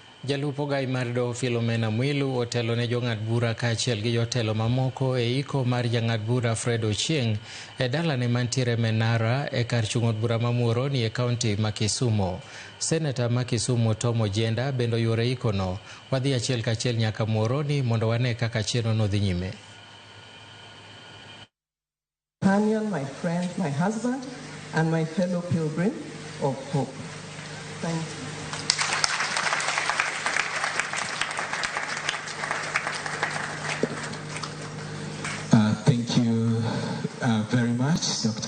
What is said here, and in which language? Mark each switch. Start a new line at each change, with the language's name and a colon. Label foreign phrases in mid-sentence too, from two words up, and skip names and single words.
Luo (Kenya and Tanzania): Jalupo gai mar doho Philomena Mwilu otelo ne jong'ad bura kaachiel gi jotelo mamoko e iko mar jang'ad bura Justice Ochieng e dalane mantiere Menara e kar chung' od bura ma Muhoroni e kaunti ma Kisumu. Seneta ma Kisumu Tom Ojenda bendo yore ikono. Wadhi achiel kachiel nyaka Muhoroni mondo wane kaka chieno no dhi nyime.
English: My friend, my husband, and my fellow pilgrim of hope. Thank you. Thank you very much, Dr.